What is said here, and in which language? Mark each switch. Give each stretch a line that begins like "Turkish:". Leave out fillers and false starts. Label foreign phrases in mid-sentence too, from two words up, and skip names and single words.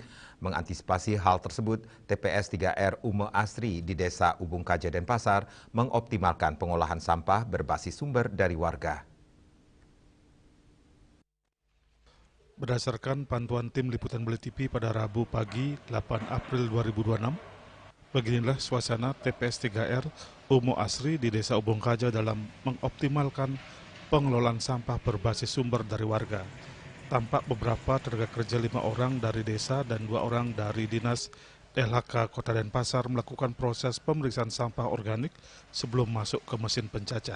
Indonesian: Mengantisipasi hal tersebut, TPS 3R Ume Asri di Desa Ubung Kaja Denpasar mengoptimalkan pengolahan sampah berbasis sumber dari warga. Berdasarkan pantauan tim Liputan Beli TV pada Rabu pagi 8 April 2026, beginilah suasana TPS 3R Umo Asri di Desa Ubung Kaja dalam mengoptimalkan pengelolaan sampah berbasis sumber dari warga. Tampak beberapa tenaga kerja 5 orang dari desa dan 2 orang dari Dinas LHK Kota Denpasar melakukan proses pemeriksaan sampah organik sebelum masuk ke mesin pencacah.